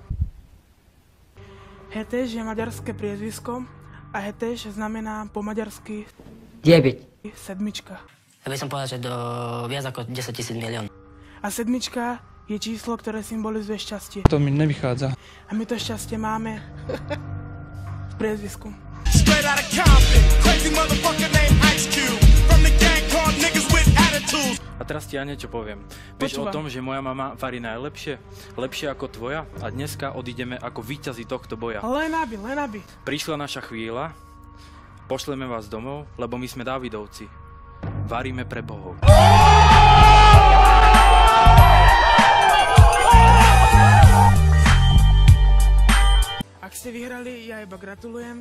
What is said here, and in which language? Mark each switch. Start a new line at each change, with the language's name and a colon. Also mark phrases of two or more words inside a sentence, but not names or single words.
Slovak: Heteš je maďarské priezvisko a Heteš znamená po maďarsky 9. sedmička. Ja by som povedal, že do viac ako 10 000 milión. A sedmička je číslo, ktoré symbolizuje šťastie. To mi nevychádza. A my to šťastie máme v priezvisku.
English: Straight out of Compton, crazy motherfucker named Ice Cube. From the gang called niggas with attitudes.
Slovak: A teraz ti ja niečo poviem. Vieš o tom, že moja mama varí najlepšie? Lepšie ako tvoja? A dneska odídeme ako víťazi tohto boja. Len aby. Prišla naša chvíľa, pošleme vás domov, lebo my sme Dávidovci. Varíme pre bohov. Ak ste vyhrali, ja iba gratulujem.